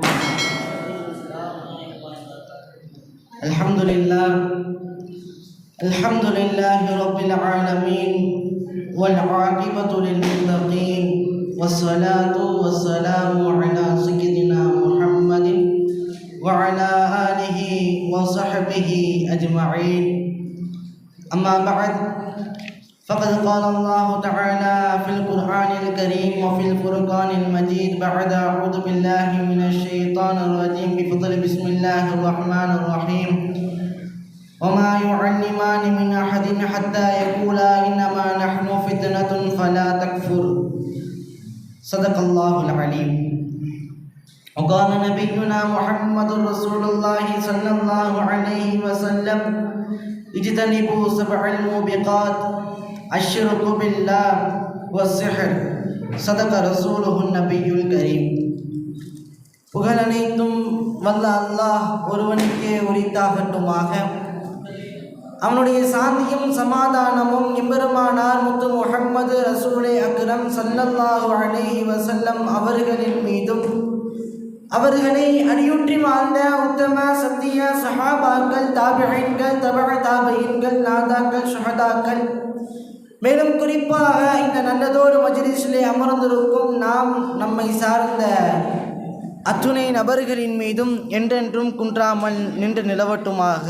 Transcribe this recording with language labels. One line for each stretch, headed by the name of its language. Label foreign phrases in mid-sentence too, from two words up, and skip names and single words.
Arabic: الحمد لله رب العالمين والعاقبة للمتقين والصلاة والسلام على سيدنا محمد وعلى آله وصحبه أجمعين. أما بعد فقد قال الله تعالى في القرآن الكريم وفي الفرقان المجيد بعد أعوذ بالله من الشيطان الرجيم بفضل بسم الله الرحمن الرحيم وما يعلمان من أحد حتى يقولا إنما نحن فتنة فلا تكفر. صدق الله العليم. وقال نبينا محمد رسول الله صلى الله عليه وسلم اجتنبوا 7 الموبقات الشرك بالله والسحر. صدق رسوله النبي الكريم.
Tamil: புகழ் அனைத்தும் வல்ல அல்லாஹ் ஒருவனுக்கே உரித்தாகட்டுமாக. அவனுடைய சாந்தியும் சமாதானமும் எம்பெருமானார் முத்து முஹம்மது ரசூலே அக்ரம்
Arabic: صلى الله عليه
Tamil: வஸல்லம் அவர்களின் மீதும் அவர்களை அடியுற்றி வாழ்ந்த உத்தம சத்திய சஹாபாக்கள், தாபிஈன்கள், தபஅ தாபிஈன்கள், நாதாக்கள், ஷுஹதாக்கள், மேலும் குறிப்பாக இந்த நல்லதோடு மஜ்லிஸிலே அமர்ந்திருக்கும் நாம் நம்மை சார்ந்த அத்துணை நபர்களின் மீதும் என்றென்றும் குன்றாமல் நின்று நிலவட்டுமாக.